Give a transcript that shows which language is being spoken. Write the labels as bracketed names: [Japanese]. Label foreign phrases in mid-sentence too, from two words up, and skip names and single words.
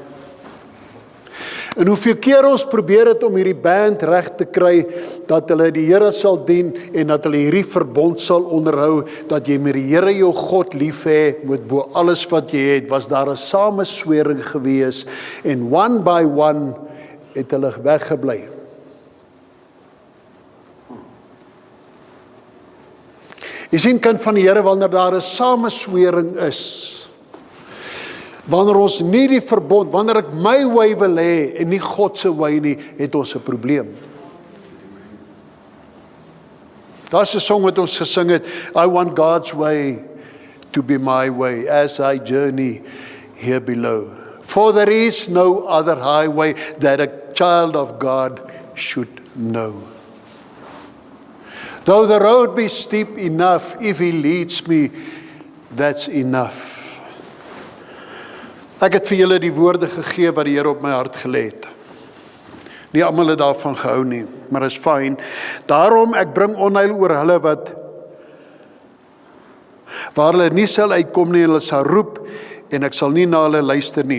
[Afrikaans] En hoeveel keer ons probeer het om hierdie band reg te kry, dat hulle die Here sal dien, en dat hulle hierdie verbond sal onderhou, dat jy met die Here jou God lief hê, met bo alles wat jy het, was daar 'n sameswering gewees, en [English] one by one, [Afrikaans] het hulle weggebly. Jy sien, kind van die Here, wanneer daar 'n sameswering is, wanneer ons nie die verbond, wanneer ek my wy wil hê en nie God se wy nie, het ons 'n probleem. Daar's 'n song wat ons gesing het, [English] I want God's way to be my way as I journey here below. For there is no other highway that a child of God should know. Though the road be steep enough, if He leads me, that's enough. [Afrikaans] Ek het vir julle die woorde gegee wat die Here op my hart gelê het. Nie almal het daarvan gehou nie, maar is fyn. Daarom ek bring onheil oor hulle waar hulle nie sal uitkom nie, hulle sal roep en ek sal nie na hulle luister nie.